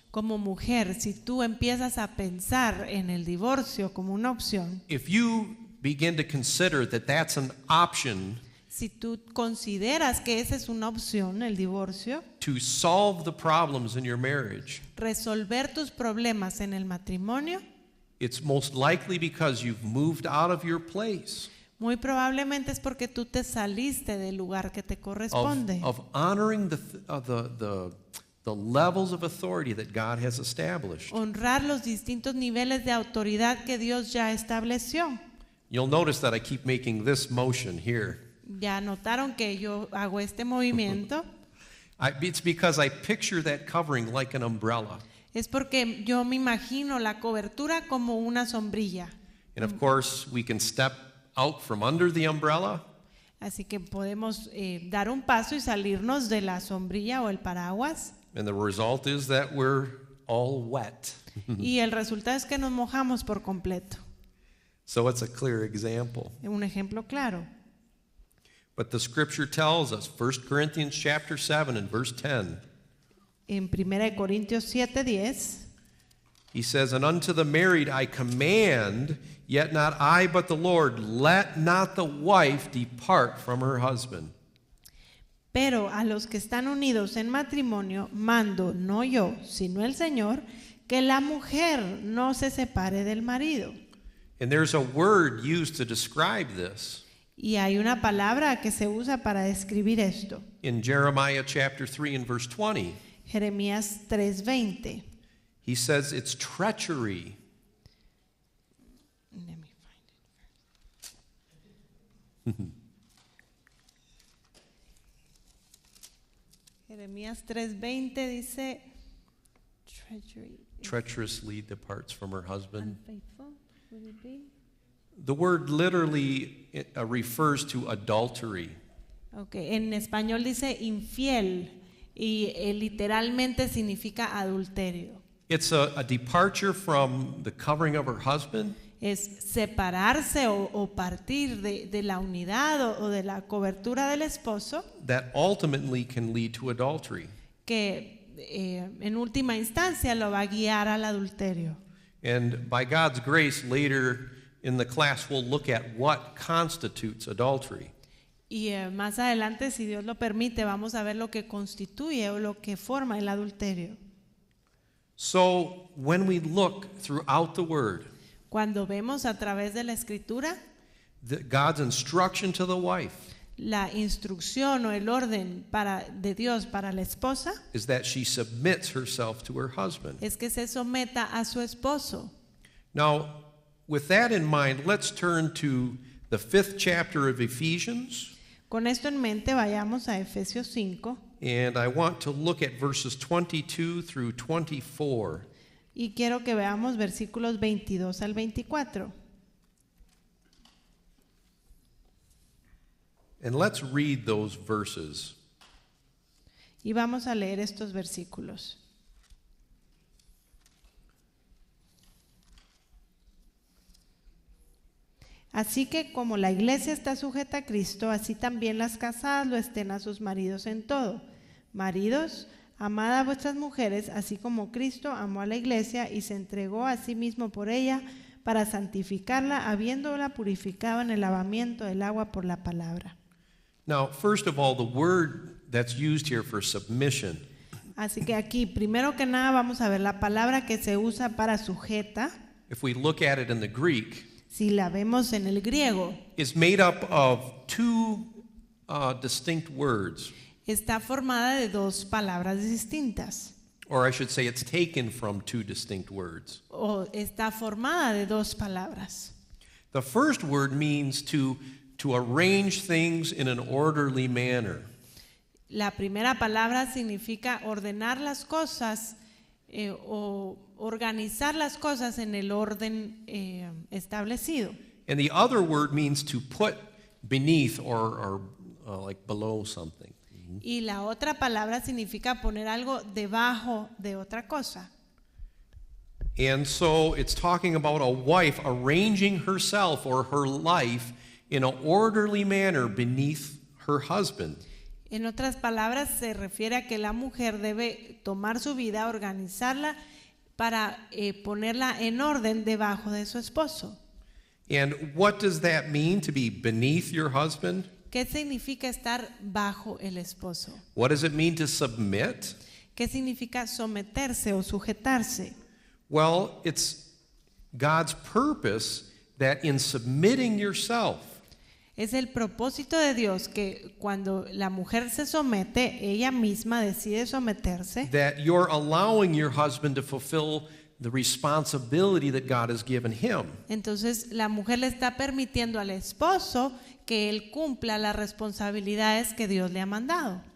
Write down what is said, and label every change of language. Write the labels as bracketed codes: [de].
[es] Como mujer, si tú empiezas a pensar en el divorcio como una opción, [en] if you begin to consider that that's an option [es] si tú consideras que esa es una opción, el divorcio, [en] to solve the problems in your marriage, [es] resolver tus problemas en el matrimonio, [en] it's most likely because you've moved out of your place [es] muy probablemente es porque tú te saliste del lugar que te corresponde. [en] of honoring the levels of authority that God has established. [es] Honrar los distintos niveles de autoridad que Dios ya estableció. [en] You'll notice that I keep making this motion here. [es] Ya notaron que yo hago este movimiento. [en] It's because I picture that covering like an umbrella. [es] Es porque yo me imagino la cobertura como una sombrilla. [en] And of course, we can step out from under the umbrella, [es] Así que podemos dar un paso y salirnos de la sombrilla o el paraguas. [en] and the result is that we're all wet. [es] Y el resultado es que nos mojamos por completo. [en] So it's a clear example. [es] Un ejemplo claro. [en] But the scripture tells us, 1 Corinthians chapter 7 and verse 10, [es] En 1 Corintios 7:10 [en] he says, "And unto the married I command, yet not I but the Lord, let not the wife depart from her husband." [es] Pero a los que están unidos en matrimonio, mando, no yo, sino el Señor, que la mujer no se separe del marido. [en] And there's a word used to describe this [es] Y hay una palabra que se usa para describir esto. [en] in Jeremiah chapter 3 and verse 20. [es] Jeremías 3:20. [en] He says it's treachery. Let me find it. [es] Jeremías 3:20 dice treachery. [en] Treacherously departs from her husband. Unfaithful, would it be? The word literally refers to adultery. [es] Okay, en español dice infiel y literalmente significa adulterio. [en] It's a departure from the covering of her husband, [es] Es separarse o partir de la unidad o de la cobertura del esposo [en] that ultimately can lead to adultery. [es] que en última instancia lo va a guiar al adulterio. [en] And by God's grace, later in the class, we'll look at what constitutes adultery. [es] Y más adelante, si Dios lo permite, vamos a ver lo que constituye o lo que forma el adulterio. [en] So when we look throughout the Word, [es] Cuando vemos a través de la escritura [en] God's instruction to the wife [es] la instrucción o el orden de Dios para la esposa [en] is that she submits herself to her husband. [es] es que se someta a su esposo. [en] Now, with that in mind, let's turn to the 5th chapter of Ephesians, [es] Con esto en mente, vayamos a Efesios 5 [en] and I want to look at verses 22 through 24. [es] y quiero que veamos versículos 22 al 24. [en] And let's read those verses. [es] Y vamos a leer estos versículos. Así que como la iglesia está sujeta a Cristo, así también las casadas lo estén a sus maridos en todo. Maridos, amad a vuestras mujeres, así como Cristo amó a la iglesia y se entregó a sí mismo por ella para santificarla, habiéndola purificado en el lavamiento del agua por la palabra. [en] Now, first of all, the word that's used here for submission [es] Así que aquí, primero que nada, vamos a ver la palabra que se usa para sujeta. [en] if we look at it in the Greek, [es] Si la vemos en el griego, [en] is made up of two distinct words, [es] está formada de dos palabras distintas. [en] or I should say it's taken from two distinct words. [es] O está formada de dos palabras. [en] The first word means to arrange things in an orderly manner. [es] La primera palabra significa ordenar las cosas o organizar las cosas en el orden establecido. [en] And the other word means to put beneath or like below something. [es] Y la otra palabra significa poner algo debajo de otra cosa. [en] And so it's talking about a wife arranging herself or her life in an orderly manner beneath her husband. [es] En otras palabras, se refiere a que la mujer debe tomar su vida, organizarla para ponerla en orden debajo de su esposo. [en] And what does that mean, to be beneath your husband? [es] ¿Qué significa estar bajo el esposo? [en] What does it mean to submit? [es] ¿Qué significa someterse o sujetarse? [en] Well, it's God's purpose that in submitting yourself, [es] Es el propósito de Dios que cuando la mujer se somete, ella misma decide someterse, [en] that you're allowing your husband to fulfill the responsibility that God has given him. [es] entonces la mujer le está permitiendo al esposo que él cumpla las responsabilidades que Dios le ha mandado,